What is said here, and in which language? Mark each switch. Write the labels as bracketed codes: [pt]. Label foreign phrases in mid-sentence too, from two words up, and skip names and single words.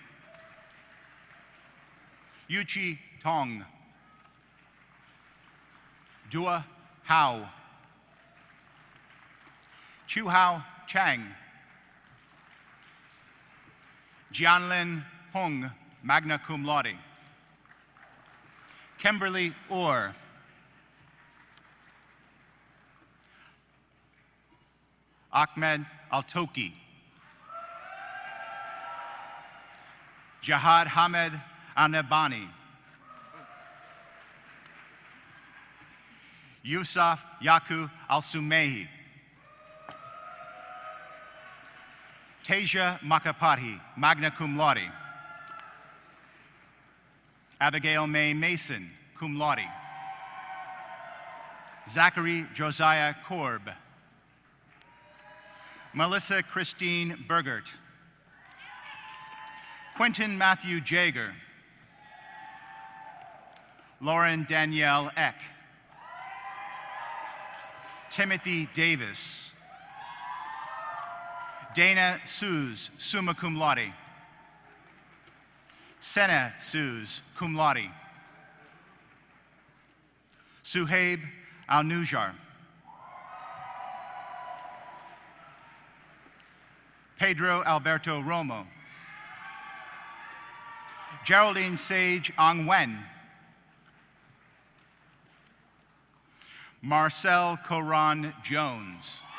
[en] Yuchi Tong. Dua Hao. Chu Hao Chang. Jianlin Hung, [la] magna cum laude. [en] Kimberly Orr. Ahmed Altoki. Jahad Hamed Anebani. Yusuf Yaku Al-Sumehi. Tasia Makapati, [la] magna cum laude. [en] Abigail May Mason, [la] cum laude. [en] Zachary Josiah Korb. Melissa Christine Bergert. Quentin Matthew Jager. Lauren Danielle Eck. Timothy Davis. Dana Suze, [la] summa cum laude. [en] Senna Suze, [la] cum laude. [en] Suhaib Al-Nujar. Pedro Alberto Romo. Geraldine Sage Ong Wen. Marcel Coran Jones.